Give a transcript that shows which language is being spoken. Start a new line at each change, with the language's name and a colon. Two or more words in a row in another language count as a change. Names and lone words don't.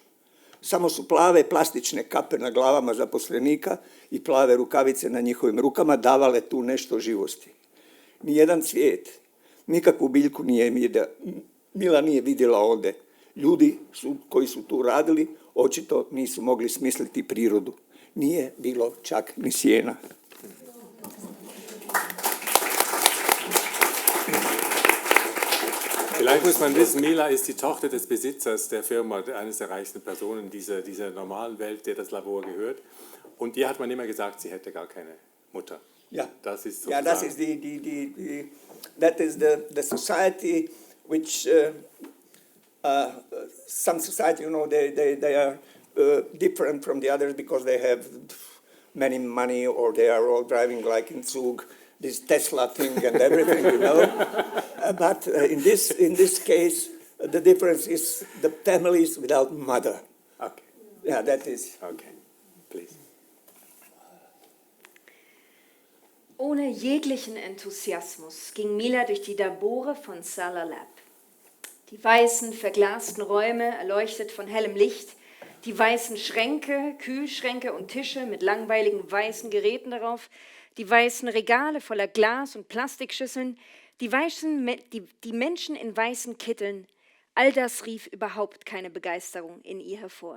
Croatian: Samo su plave plastične kape na glavama zaposlenika i plave rukavice na njihovim rukama davale tu nešto živosti. Nijedan cvijet, nikakvu biljku Mila nije vidjela ovdje. Ljudi koji su tu radili očito nisu mogli smisliti prirodu. Nije bilo čak ni sjena.
German: Vielleicht muss man wissen, Mila ist die Tochter des Besitzers der Firma, eines der reichsten Personen dieser normalen Welt, der das Labor gehört. Und ihr hat man immer gesagt, sie hätte gar keine Mutter. Ja, das ist sozusagen. Ja,
English: that is the society which some society, you know, they are different from the others because they have many money or they are all driving like in Zug, this Tesla thing and everything, you know. But in this case, the difference is the families without mother. Okay. Yeah, that is. Okay, please.
German: Ohne jeglichen Enthusiasmus ging Mila durch die Labore von Salarlab. Die weißen, verglasten Räume, erleuchtet von hellem Licht, die weißen Schränke, Kühlschränke und Tische mit langweiligen weißen Geräten darauf, die weißen Regale voller Glas- und Plastikschüsseln, die Menschen in weißen Kitteln, all das rief überhaupt keine Begeisterung in ihr hervor.